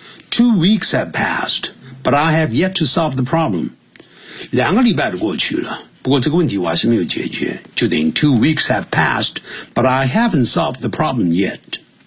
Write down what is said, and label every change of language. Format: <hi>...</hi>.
<en>Two weeks have passed, but I have yet to solve the problem.</en> <zh>两个礼拜都过去了，不过这个问题我还是没有解决。就等于</zh> <en>two weeks have passed, but I haven't solved the problem yet.</en>